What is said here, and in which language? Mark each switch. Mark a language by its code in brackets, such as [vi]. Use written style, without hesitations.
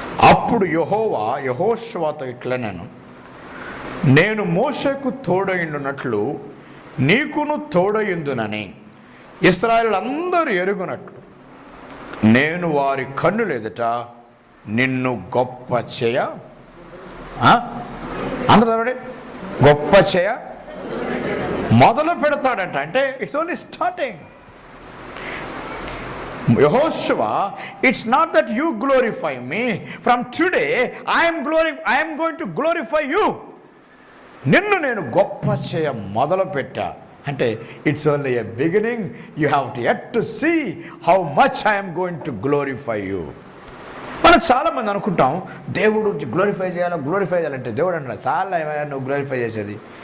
[te] అప్పుడు యెహోషువతో ఇట్లనెను, నేను మోషేకు తోడయుండునట్లు నీకును తోడయుందునని ఇశ్రాయేలులందరూ ఎరుగునట్లు నేను వారి కన్నుల ఎదుట నిన్ను గొప్ప చేయ అందరూ గొప్ప చేయ మొదలు పెడతాడంట. [en] అంటే it's only starting. Yehoshua, it's not that you glorify me. From today, I am going to glorify you. [te] నిన్ను నేను గొప్ప చేయ మొదలు పెట్టా అంటే [en] It's only a beginning. You have to yet to see how much I am going to glorify you. [te] మనం చాలామంది అనుకుంటాం దేవుడు గ్లోరిఫై చేయాలంటే దేవుడు అన్నాడు చాలా నువ్వు గ్లోరిఫై చేసేది.